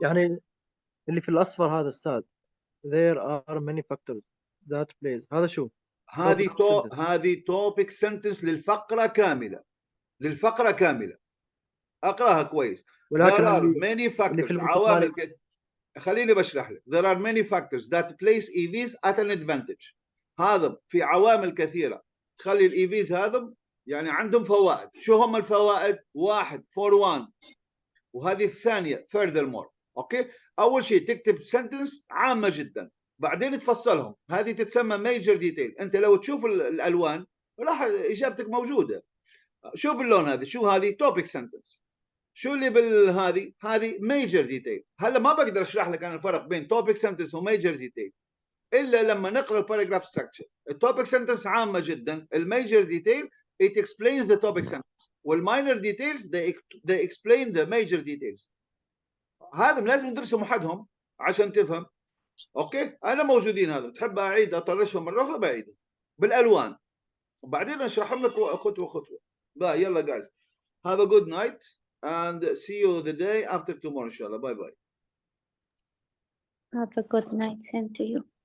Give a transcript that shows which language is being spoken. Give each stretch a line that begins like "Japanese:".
Arabic: يعني اللي في الاصفر هذا استاذ
English: there are many factors that plays
Arabic: هذا شو هذه topic sentence للفقرة كاملة، للفقرة كاملة. اقراها كويس. ولكن
English: there are many factors
Arabic: عوامل خليني بشرح لك.
English: there are many factors that place EVs at an advantage.
Arabic: هذا في عوامل كثيرة تخلي الإيفيز هذا يعني عندهم فوائد. شو هم الفوائد؟ واحد for one، وهذه الثانية furthermore. اوكي، اول شيء تكتب سنتنس عامة جدا بعدين تفصلهم، هذه تتسمى major detail. انت لو تشوف الالوان راح اجابتك موجودة. شوف اللون هذا، شو هذه؟ topic sentence. شو اللي هذه major detail. هلا ما بقدر اشرح لك انا الفرق بين topic sentence و major detail الا لما نقرا الباراجراف structure.
English: التوبيك sentence
Arabic: عامه جدا،
English: الميجر detail it explains the topic sentence، والminor details they explain the major details.
Arabic: هذا لازم ندرسهم وحدهم عشان تفهم. اوكي، انا موجودين هذا تحب اعيد اطرشهم مره اخرى بعيدهم بالالوان وبعدين اشرحهم لك خطوه خطوه. يلا
English: guys have a good night. and see you the day after tomorrow, inshallah. Bye bye. Have a good night. Same to you.